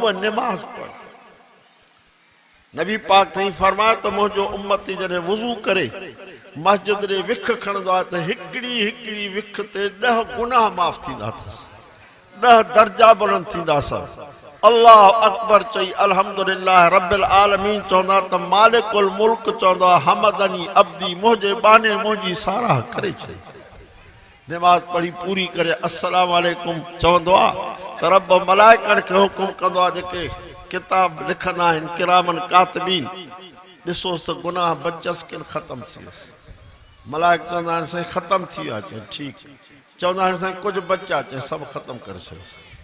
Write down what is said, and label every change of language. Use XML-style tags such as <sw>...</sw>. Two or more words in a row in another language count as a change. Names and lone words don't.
<sd>नमाज़ पढ़ नबी पाक साईं फरमाए त मुंहिंजो उम्मती जॾहिं वुज़ू करे मस्जिद ॾे विख खणंदो आहे त हिकिड़ी विख ते 10 गुनाह माफ़ थींदा अथसि 10 दर्जा बुलंद थींदा अथसि</sd> <ar>الله أكبر</ar> <sd>चई</sd> <ar>الحمد لله رب العالمين</ar> <sd>चवंदा त</sd> <ar>مالك الملك</ar> <sd>चवंदा</sd> <ar>حمدني عبدي</ar> <sd>मुंहिंजे बाने मुंहिंजी साराह करे छॾी नमाज़ पढ़ी पूरी करे</sd> <ar>السلام عليكم</ar> <sd>चवंदो आहे त रब मलाइकनि खे हुकुम कंदो आहे जेके किताब लिखंदा आहिनि</sd> <ar>كراما كاتبين</ar> <sd>ॾिसोसि त गुनाह बचसि किन ख़तमु थी वियसि मलाइक चवंदा आहिनि साईं ख़तमु थी वियो आहे चए ठीकु चवंदा आहिनि साईं कुझु बचा चए सभु ख़तमु करे छॾियोसि</sd>